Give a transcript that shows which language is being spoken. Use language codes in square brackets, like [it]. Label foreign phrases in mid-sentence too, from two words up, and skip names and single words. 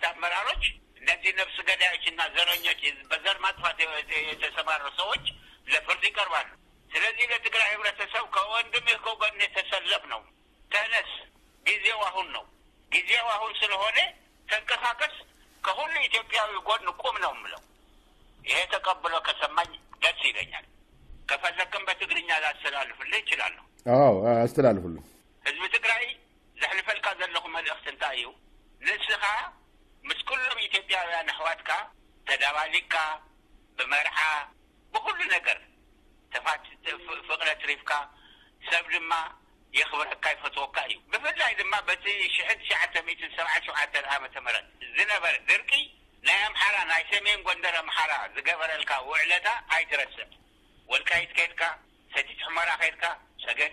[am] አመራሮች እነዚህ ነፍስ ገዳዮችና ዘረኞች በዘር ማጥፋት የተሰማሩ ሰዎች ለፍርድ ይቀርባሉ። ስለዚህ ለትግራይ ህብረተሰብ ከወንድምህ ከጎን የተሰለፍ ነው። ተነስ፣ ጊዜው አሁን ነው። ጊዜው አሁን ስለሆነ ተንቀሳቀስ፣ ከሁሉ ኢትዮጵያዊ ጎን ቁም ነው የምለው። ይሄ ተቀብሎ ከሰማኝ ደስ ይለኛል። ከፈለክም በትግርኛ ላስተላልፍልህ እችላለሁ። አዎ አስተላልፍልህ። [ti] ህዝብ ትግራይ ዘሕልፈልካ ዘለኹ መልእኽቲ እንታይ እዩ? ንስኻ ምስ ኩሎም ኢትዮጵያውያን ኣሕዋትካ ተዳባሊካ ብመርዓ ብኩሉ ነገር ፍቅረ ትሪፍካ ሰብ ድማ የኽብረካ ይፈትወካ እዩ። ብፍላይ ድማ በቲ 1977 ዓመተ ምህረት ዝነበረ ድርቂ ናይ ኣምሓራ ናይ ሰሜን ጎንደር ኣምሓራ ዝገበረልካ ውዕለታ ኣይትረስዕ። ወልቃይት ከይድካ፣ ሰቲት ሁመራ ከይድካ፣ ሰገዴ